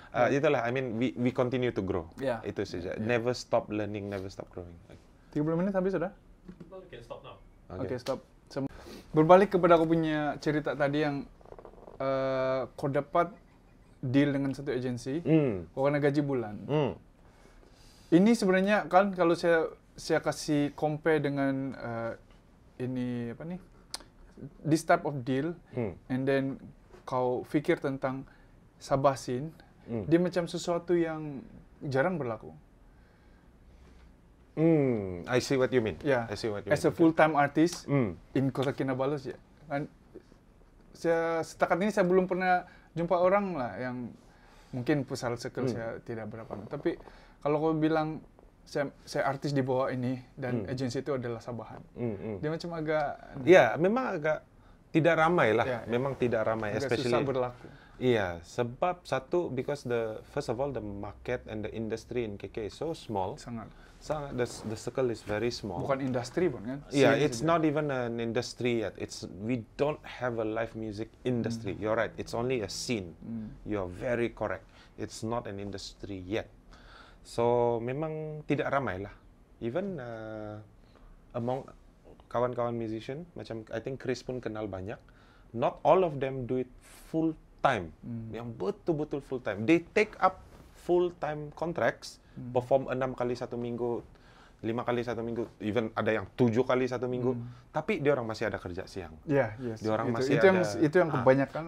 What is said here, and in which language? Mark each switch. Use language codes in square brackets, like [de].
[en] itulah, I mean, we continue to grow. [ms] Itu saja. [en] Never stop learning, never stop growing. [ms] 30 menit habis sudah? [en] Okay, stop now. Okay, stop. [ms] Berbalik kepada aku punya cerita tadi yang kau dapat deal dengan satu agensi, kau kena gaji bulan. Ini sebenarnya kan kalau saya kasih compare dengan ini apa nih, [en] this type of deal, and then [ms] kau fikir tentang sabasin, dia macam sesuatu yang jarang berlaku. [en] I see what you mean. Yeah. I see what you mean. As a full-time artist in Kota Kinabalu ya. [ms] Kan setakat ini saya belum pernah jumpa orang lah yang mungkin pusat circle saya tidak berapa. Tapi kalau kau bilang saya artis di bawah ini dan agensi itu adalah Sabahan. Dia macam agak memang agak tidak ramai lah. Memang tidak ramai, agak [en] especially [ms] susah berlaku. Iya, sebab satu [en] because first of all the market and the industry in KK is so small. [ms] Sangat [en] the circle is very small. [ms] Bukan industri pun kan? [en] Yeah, it's not even an industry yet. We don't have a live music industry. You're right. It's only a scene. You're very correct. It's not an industry yet. [ms] So memang tidak ramai lah. [en] Even among [ms] kawan-kawan musician, macam [en] I think [ms] Chris pun kenal banyak. [en] Not all of them do it full time. [ms] Yang betul-betul full time. [en] They take up full time contracts. [ms] Perform 6 kali 1 minggu, 5 kali 1 minggu, even ada yang 7 kali 1 minggu, tapi dia orang masih ada kerja siang. Dia orang masih itu yang kebanyakan.